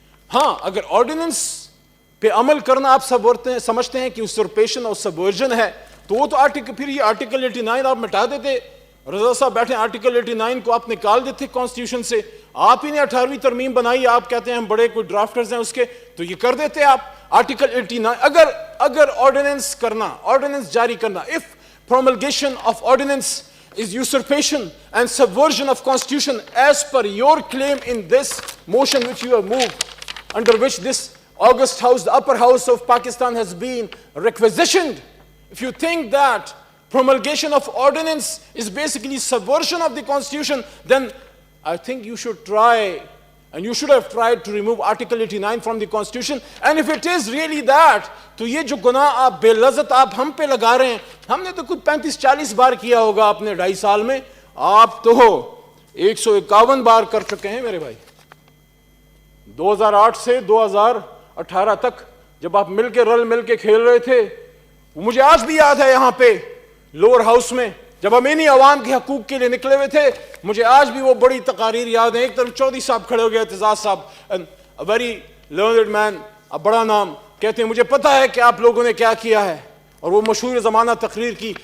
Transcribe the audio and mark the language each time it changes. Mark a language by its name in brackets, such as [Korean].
[Urdu] ہاں، اگر آرڈیننس پہ عمل کرنا آپ سمجھتے ہیں کہ یوسرپیشن اور سبورژن ہے، تو وہ تو پھر یہ آرٹیکل 89 آپ مٹا دیتے. رضا صاحب بیٹھے، آرٹیکل 89 کو آپ نکال دیتے کانسٹیٹیوشن سے. آپ ہی نے 18ویں ترمیم بنائی، آپ کہتے ہیں ہم بڑے کوئی ڈرافٹرز ہیں اس کے، تو یہ کر دیتے آپ. آرٹیکل 89 اگر آرڈیننس جاری کرنا، [English] if promulgation of ordinance is usurpation and subversion of constitution as per your claim in this motion which you have moved, under which this august house, the upper house of Pakistan, has been requisitioned, if you think that promulgation of ordinance is basically subversion of the constitution, then I think you should try, and you should have tried to remove article 89 from the constitution. And if it is really that, [Urdu] تو یہ جو گناہ آپ بے لذت آپ ہم پہ لگا رہے ہیں، ہم نے تو کچھ 35-40 بار کیا ہوگا اپنے 2.5 سال میں، آپ تو 151 بار کر چکے ہیں میرے بھائی. 2008 سے 2018 تک جب آپ مل کے کھیل رہے تھے، مجھے آج بھی یاد ہے یہاں پہ لوور ہاؤس میں جب ہم انہی عوام کے حقوق کے لیے نکلے ہوئے تھے، مجھے آج بھی وہ بڑی تقاریر یاد ہیں. ایک طرف چودھری صاحب کھڑے ہو گئے، اعتزاز صاحب، [English] very learned man, [Urdu] بڑا نام، کہتے ہیں مجھے پتا ہے کہ آپ لوگوں نے کیا کیا ہے، اور وہ مشہور زمانہ تقریر کی.